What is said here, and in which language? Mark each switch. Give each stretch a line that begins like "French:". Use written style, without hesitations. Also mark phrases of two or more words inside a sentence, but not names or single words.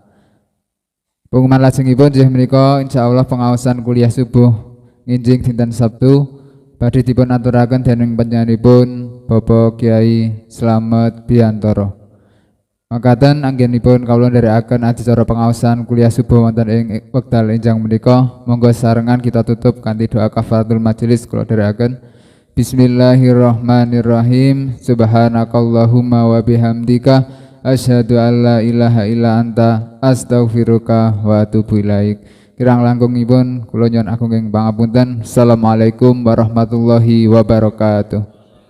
Javanese: Pengumuman lajengipun inggih menika insyaallah pengaosan kuliah subuh nginjing dinten Sabtu badhe dipun aturaken dening panjenenganipun Bapak Kyai Slamet Biantoro. Makaten anggenipun kawula nderekaken adicara pengaosan kuliah subuh wonten ing wekdal enjang menika. Monggo sarengan kita tutup kanthi doa
Arabic: كفارة المجلس
Javanese: kula nderekaken.
Arabic: بسم الله الرحمن الرحيم. سبحانك اللهم وبحمدك أشهد أن لا إله إلا أنت أستغفرك وأتوب إليك.
Javanese: Kirang langkungipun kula nyuwun agung ing pangapunten.
Arabic: السلام عليكم ورحمة الله وبركاته.